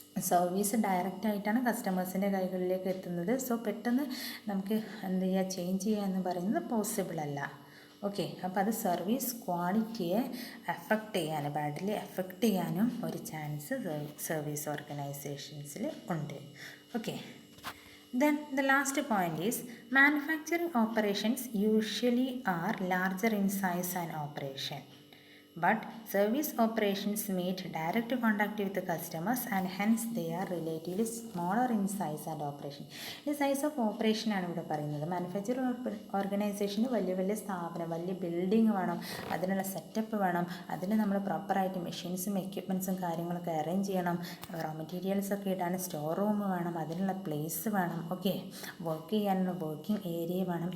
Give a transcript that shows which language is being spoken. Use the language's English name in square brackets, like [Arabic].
[Malayalam] Service ഡയറക്റ്റായിട്ടാണ് കസ്റ്റമേഴ്സിൻ്റെ കൈകളിലേക്ക് എത്തുന്നത്. So പെട്ടെന്ന് നമുക്ക് എന്ത് ചെയ്യുക, ചേഞ്ച് ചെയ്യുക എന്ന് പറയുന്നത് പോസിബിൾ അല്ല. ഓക്കെ, അപ്പോൾ അത് സർവീസ് ക്വാളിറ്റിയെ ബാഡ്ലി എഫക്റ്റ് ചെയ്യാനും ഒരു ചാൻസ് സർവീസ് ഓർഗനൈസേഷൻസിൽ ഉണ്ട്. [English] Okay, then the last point is manufacturing operations usually are larger in size and operation, but service operations meet direct contact with the customers and hence they are relatively smaller in size and operation. [Malayalam] ഈ size of operation ആണ് ഇവിടെ പറയുന്നത്. Manufacturing ഓർഗനൈസേഷന് വലിയ വലിയ സ്ഥാപനം, വലിയ building വേണം, അതിനുള്ള സെറ്റപ്പ് വേണം, അതിന് നമ്മൾ പ്രോപ്പറായിട്ട് മെഷീൻസും എക്യുപ്മെൻറ്റ്സും കാര്യങ്ങളൊക്കെ അറേഞ്ച് ചെയ്യണം, റോ മെറ്റീരിയൽസൊക്കെ ഇടാൻ സ്റ്റോർ റൂം വേണം, അതിനുള്ള പ്ലേസ് വേണം, ഓക്കെ, വർക്ക് ചെയ്യാനുള്ള വർക്കിംഗ് ഏരിയ വേണം.